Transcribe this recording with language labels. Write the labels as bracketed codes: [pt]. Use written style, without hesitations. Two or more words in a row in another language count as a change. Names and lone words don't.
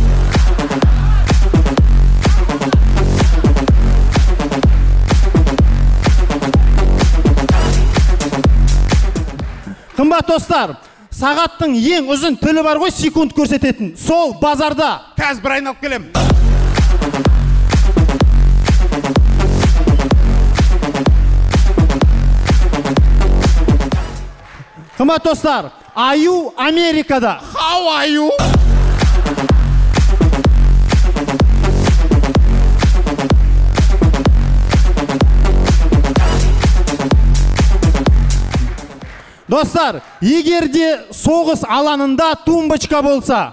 [kk] Қымбат достар, сағаттың ең ұзын тілі бар ғой, секунд көрсететін. Сол базарда. Қазір бір айналып келем. Қымбат достар, аю Америкада. [en] How are you? [kk] Достар, егер де соғыс алаңында тумбочка болса.